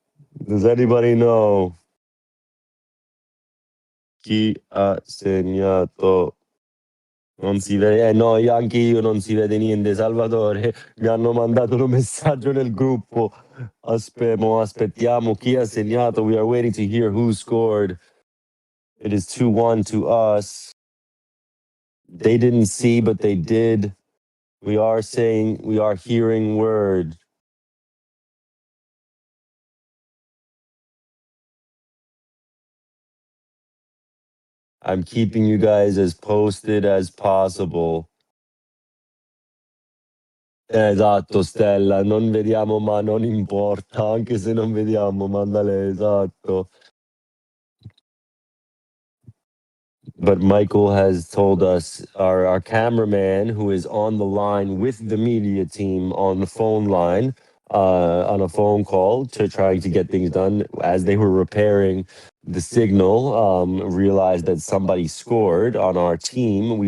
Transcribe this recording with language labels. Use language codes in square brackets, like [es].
[en] Does anybody know [it] chi ha segnato? Non si vede, no, anche io non si vede niente. Salvatore, mi hanno mandato un messaggio nel gruppo. Aspettiamo chi ha segnato. [en] We are waiting to hear who scored. It is 2-1 to us. They didn't see, but they did. We are hearing word. I'm keeping you guys as posted as possible. [it] Esatto, Stella, non vediamo ma non importa, anche se non vediamo, mandale, esatto. [en] But Michael has told us, our cameraman, who is on the line with the media team on the phone line, on a phone call to trying to get things done, as they were repairing the signal, realized that somebody scored on our team.